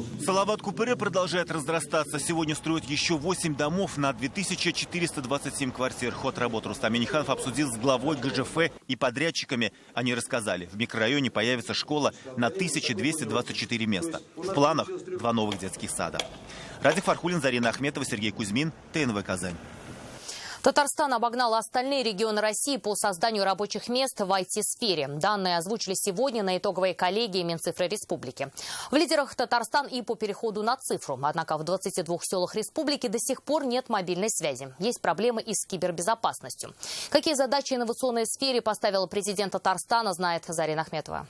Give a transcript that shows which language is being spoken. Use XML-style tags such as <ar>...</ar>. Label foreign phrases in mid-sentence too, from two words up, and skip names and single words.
<ru>Салават Купыре продолжает разрастаться. Сегодня строят еще 8 домов на 2427 квартир. Ход работ Рустам Минниханов обсудил с главой ГЖФ и подрядчиками. Они рассказали, в микрорайоне появится школа на 1224 места. В планах 2 новых детских сада. Радик Фархулин, Зарина Ахметова, Сергей Кузьмин, ТНВ Казань. Татарстан обогнал остальные регионы России по созданию рабочих мест в IT-сфере. Данные озвучили сегодня на итоговой коллегии Минцифры Республики. В лидерах Татарстан и по переходу на цифру. Однако в 22 селах республики до сих пор нет мобильной связи. Есть проблемы и с кибербезопасностью. Какие задачи инновационной сфере поставил президент Татарстана, знает Зарина Ахметова.</ru>